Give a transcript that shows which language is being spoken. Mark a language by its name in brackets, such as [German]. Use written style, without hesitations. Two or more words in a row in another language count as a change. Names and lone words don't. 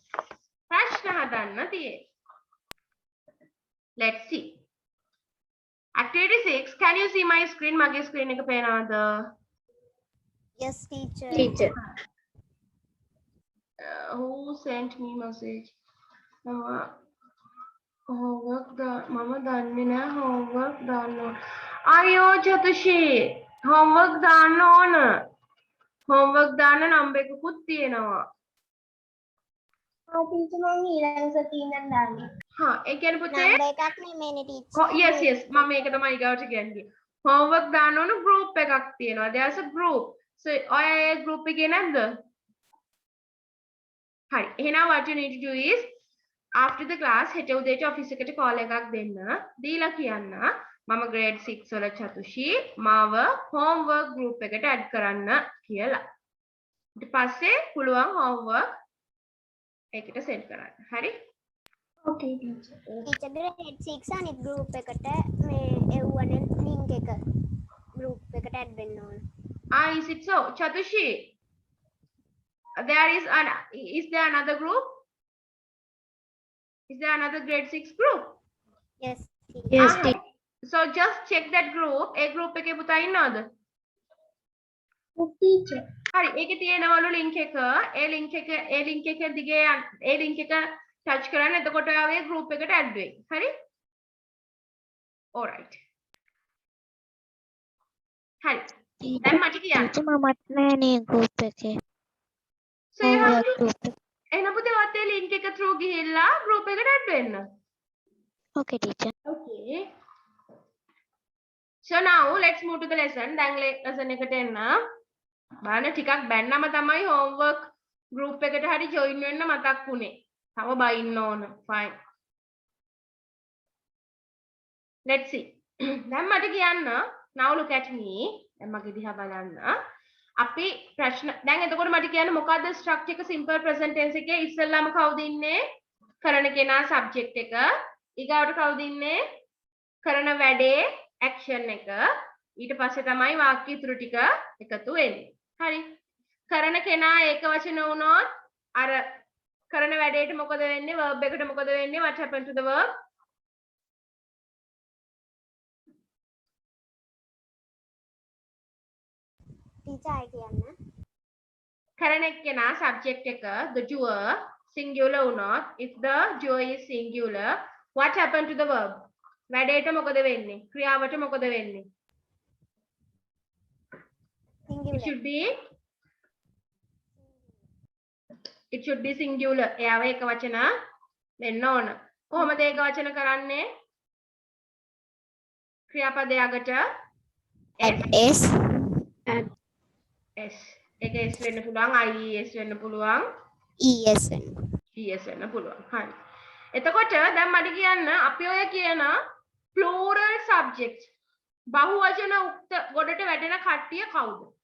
[Sinhala] ප්‍රශ්න හදන්න තියෙන්නේ. [English] Let's see. Activity 6. Can you see my screen? [Sinhala] මගේ screen එක පේනවද? [English] Yes, teacher. Teacher. Who sent me message? [Sinhala] Homework මම දන්නේ නැහැ homework දාන්න. අයියෝ චතුෂි homework දාන්න ඕන. homework දාන්න number එකකුත් තියෙනවා. teacher මම ඊළඟ සතියේ ඉඳන් දාන්නේ. හා ඒ කියන්නේ පුතේ number එකක් නෙමෙයිනේ teacher. yes මම මේක තමයි ඊගාවට කියන්නේ. homework දාන්න ඕන group එකක් තියෙනවා. [English] there's a group. [Sinhala] so ඔය group එකේ නැද්ද? හරි. [English] එහෙනම් what you need to do is after the class [Sinhala] හෙට උදේට office එකට call එකක් දෙන්න. දීලා කියන්න මම grade 6 වල චතුෂි මාව homework group එකට add කරන්න කියලා. ඊට පස්සේ පුළුවන් homework ඒකට send කරන්න. හරි? [English] Okay, teacher. teacher grade 6 [Sinhala] අනිත් group එකට මේ එව්වනේ link එක group එකට add වෙන්න ඕන. [English] Is it so? Chatushi, is there another group? Is there another grade 6 group? Yes, teacher. Yes, Ah, teacher. so just check that group. [Sinhala] A group එකේ පුතා ඉන්නවද? [English] teacher. [Sinhala] හරි ඒකේ තියෙනවලු link එක. ඒ link එක දිගේ ඒ link එක touch කරන්න එතකොට ඔයාගේ group එකට add වෙයි. හරි? [English] All right. හරි. [Sinhala] දැන් මට කියන්න. teacher මමත් නෑනේ group එකේ. [English] So you have to [Sinhala] group එක. එහෙනම් පුතේ ඔයත් ඒ link එක through ගිහිල්ලා group එකට add වෙන්න. [English] Okay, teacher. Okay. So now let's move to the lesson. [Sinhala] දැන් lesson එකට එන්න. බලන්න ටිකක් බැන්නම තමයි homework group එකට හරි join වෙන්න මතක් වුනේ. තව බයින්න ඕන. [English] Fine. Let's see. [Sinhala] දැන් මට කියන්න [English] now look at me. [Sinhala] දැන් මගේ දිහා බලන්න. අපි ප්‍රශ්න දැන් එතකොට මට කියන්න මොකද්ද structure එක [English] simple present tense [Sinhala] එකේ ඉස්සෙල්ලාම කවුද ඉන්නේ? කරන කෙනා subject එක. ඊගාවට කවුද ඉන්නේ? කරන වැඩේ action එක. ඊට පස්සේ තමයි වාක්‍ය ඉතුරු ටික එකතු වෙන්නේ. හරි. කරන කෙනා ඒක වචන වුණොත් අර කරන වැඩේට මොකද වෙන්නේ? verb එකට මොකද වෙන්නේ? [English] What happened to the verb? [Sinhala] teacher I කියන්න. කරන එක්කෙනා subject එක [English] the doer singular [Sinhala] වුණොත් [English] if the doer is singular what happened to the verb [Sinhala] වැඩේට මොකද වෙන්නේ ක්‍රියාවට මොකද වෙන්නේ [English] it should be singular [Sinhala] එයාව එක වචන වෙන්න ඕන කොහොමද ඒක වචන කරන්නේ ක්‍රියාපදයකට [English] S [Sinhala] S ඒක S වෙන්න පුළුවන් IES වෙන්න පුළුවන් ES වෙන්න. ES වෙන්න පුළුවන්. හරි. එතකොට දැන් මට කියන්න අපි ඔය කියන [English] plural subject [Sinhala] බහුවචන උක්ත ගොඩට වැටෙන කට්ටිය කවුද?